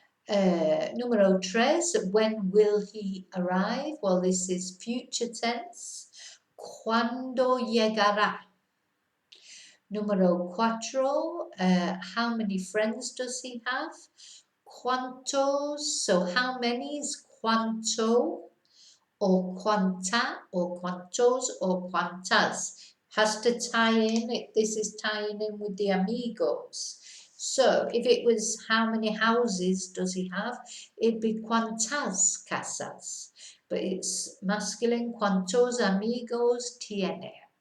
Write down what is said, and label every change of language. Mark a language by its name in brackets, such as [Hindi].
[English] Número 3, when will he arrive? Well, this is future tense. [Spanish] ¿Cuándo llegará? [English] Número 4, how many friends does he have? [Spanish] ¿Cuántos? [English] So how many is cuánto, or cuánta, or cuántos, or cuántas? Has to tie in, this is tying in with the amigos. So if it was how many houses does he have, it'd be [Spanish] cuántas casas. [English] But it's masculine, [Spanish] cuántos amigos tiene.